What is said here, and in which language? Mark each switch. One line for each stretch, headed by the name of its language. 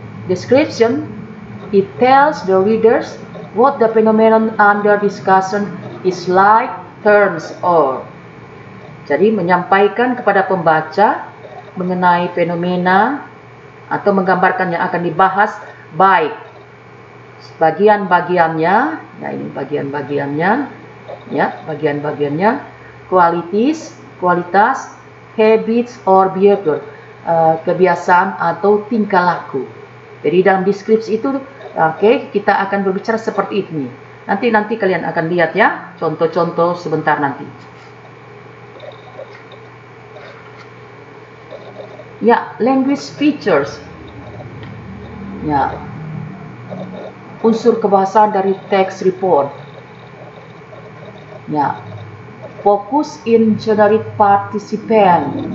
English: Description, it tells the readers what the phenomenon under discussion is like, terms or.
Indonesian: Jadi menyampaikan kepada pembaca mengenai fenomena atau menggambarkan yang akan dibahas, baik bagian-bagiannya, ya ini bagian-bagiannya, ya bagian-bagiannya, kualitas,
English: habits or behavior,
Indonesian: kebiasaan atau tingkah laku. Jadi dalam deskripsi itu, kita akan berbicara seperti ini. Nanti kalian akan lihat ya, contoh-contoh sebentar nanti. Ya,
English: language features.
Indonesian: Ya, unsur kebahasaan dari text report.
English: Ya, focus in generic participant.